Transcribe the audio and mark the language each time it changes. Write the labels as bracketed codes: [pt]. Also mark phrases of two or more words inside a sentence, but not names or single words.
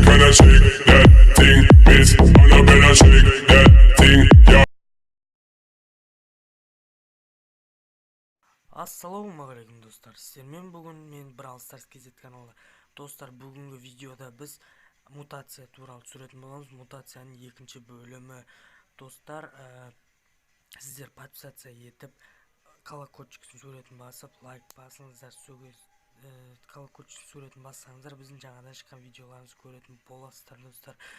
[en] better shake that thing, miss. Oh, you better shake that thing, yo. [kk] Ассалаумағалейкум достар, сіздермен бүгін мен Brawl Stars KZ каналы. Достар, бүгінгі видеода біз мутация туралы түсіретін боламыз. Мутацияның екінші бөлімі. Достар, сіздер подписация етіп, колокольчиктің суретін басып, лайк басыңыздар, колокольчиктің суретін бассаңыздар, біздің жаңадан шыққан видеоларымызды көретін боласыздар, достар.